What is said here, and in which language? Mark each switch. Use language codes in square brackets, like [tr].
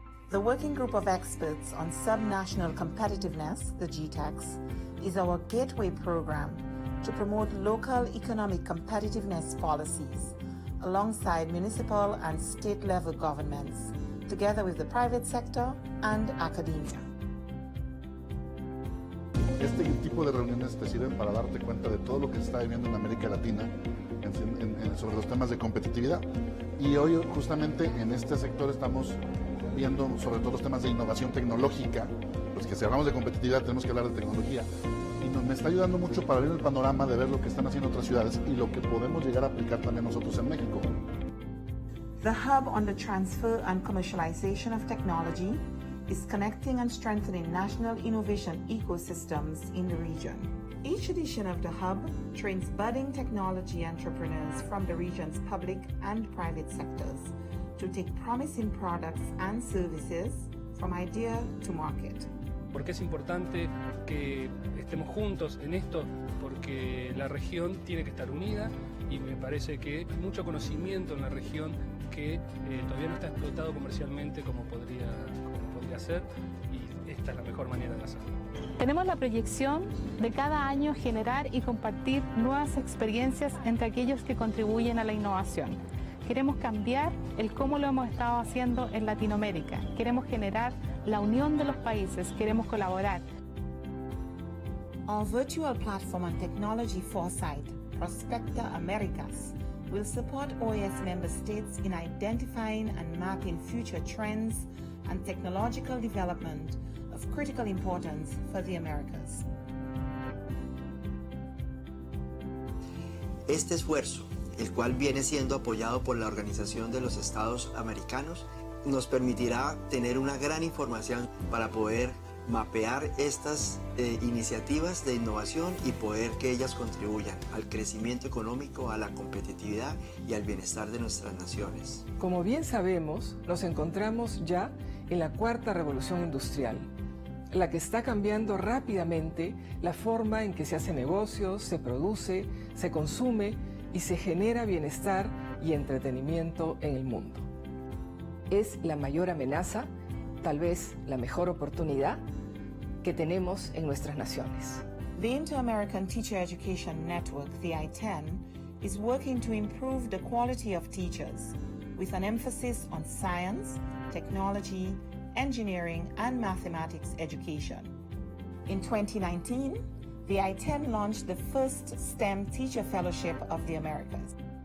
[en] The Working Group of Experts on Subnational Competitiveness, the GTEX, is our gateway program to promote local economic competitiveness policies alongside municipal and state-level governments, together with the private sector and academia. [es] Este tipo de reuniones te sirven para darte cuenta de todo lo que se está viviendo en América Latina sobre los temas de competitividad. Y hoy justamente en este sector estamos viendo sobre todo los temas de innovación tecnológica, pues que si hablamos de competitividad tenemos que hablar de tecnología. Y me está ayudando mucho para ver el panorama de ver lo que están haciendo otras ciudades y lo que podemos llegar a aplicar también nosotros en México. [en] The hub on the transfer and commercialization of technology is connecting and strengthening national innovation ecosystems in the region. Each edition of the hub trains budding technology entrepreneurs from the region's public and private sectors to take promising products and services from idea to market. [es] Porque es importante que estemos juntos en esto, porque la región tiene que estar unida y me parece que hay mucho conocimiento en la región que todavía no está explotado comercialmente como podría ser, y esta es la mejor manera de hacerlo. Tenemos la proyección de cada año generar y compartir nuevas experiencias entre aquellos que contribuyen a la innovación. Queremos cambiar el cómo lo hemos estado haciendo en Latinoamérica. Queremos generar la unión de los países, queremos colaborar. [en] Our virtual platform on technology foresight, Prospecta Americas, will support OAS member states in identifying and mapping future trends and technological development of critical importance for the Americas. [es] Este esfuerzo, el cual viene siendo apoyado por la Organización de los Estados Americanos, nos permitirá tener una gran información para poder mapear estas iniciativas de innovación y poder que ellas contribuyan al crecimiento económico, a la competitividad y al bienestar de nuestras naciones. Como bien sabemos, nos encontramos ya en la cuarta revolución industrial, la que está cambiando rápidamente la forma en que se hace negocios, se produce, se consume y se genera bienestar y entretenimiento en el mundo. Es la mayor amenaza, tal vez la mejor oportunidad que tenemos en nuestras naciones. [en] The Inter-American Teacher Education Network, the I-10, is working to improve the quality of teachers with an emphasis on science, technology, engineering, and mathematics education. In 2019, the I-10 launched the first STEM Teacher Fellowship of the Americas.